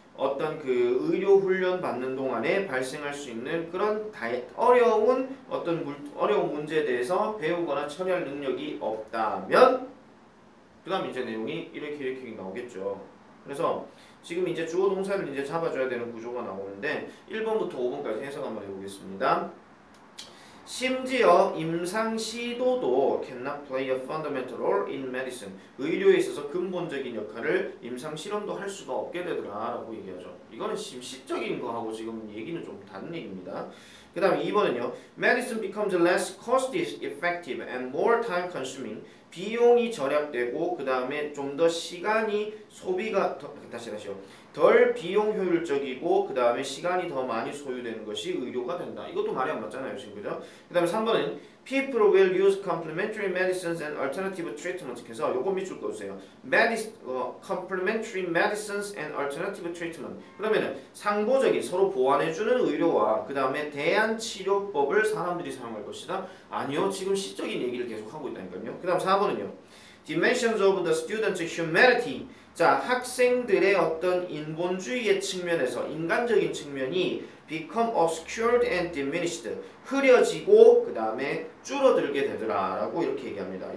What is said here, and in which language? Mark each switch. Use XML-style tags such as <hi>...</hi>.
<ko>어떤 의료 훈련 받는 동안에 발생할 수 있는 그런 어려운 어려운 문제에 대해서 배우거나 처리할 능력이 없다면 그 다음 이제 내용이 이렇게 나오겠죠. 그래서 지금 이제 주어 동사를 이제 잡아줘야 되는 구조가 나오는데 1번부터 5번까지 해석 한번 해보겠습니다. 심지어 임상 시도도</ko> <en>cannot play a fundamental role in medicine.</en> <ko>의료에 있어서 근본적인 역할을 임상 실험도 할 수가 없게 되더라라고 얘기하죠. 이거는 시적인 거하고 지금 얘기는 좀 다른 얘기입니다. 그 다음에 2번은요.</ko> <en>Medicine becomes less cost effective and more time consuming.</en> <ko>비용이 절약되고 그 다음에 좀 더 시간이 소비가 덜 비용 효율적이고 그 다음에 시간이 더 많이 소요되는 것이 의료가 된다. 이것도 말이 안 맞잖아요 지금 그죠? 그 다음에 3번은</ko> <en>People will use complementary medicines and alternative treatments</en> <ko>해서 요거 밑줄 꺼주세요.</ko> <en>Complementary medicines and alternative treatment</en> <ko>그러면은 상보적인 서로 보완해주는 의료와 그 다음에 대안 치료법을 사람들이 사용할 것이다. 아니요 지금 시적인 얘기를 계속 하고 있다니까요. 그 다음 4번은요.</ko> <en>Dimensions of the student's humanity</en> <ko>자, 학생들의 어떤 인본주의의 측면에서 인간적인 측면이</ko> <en>become obscured and diminished</en> <ko>흐려지고 그 다음에 줄어들게 되더라 라고 이렇게 얘기합니다.</ko>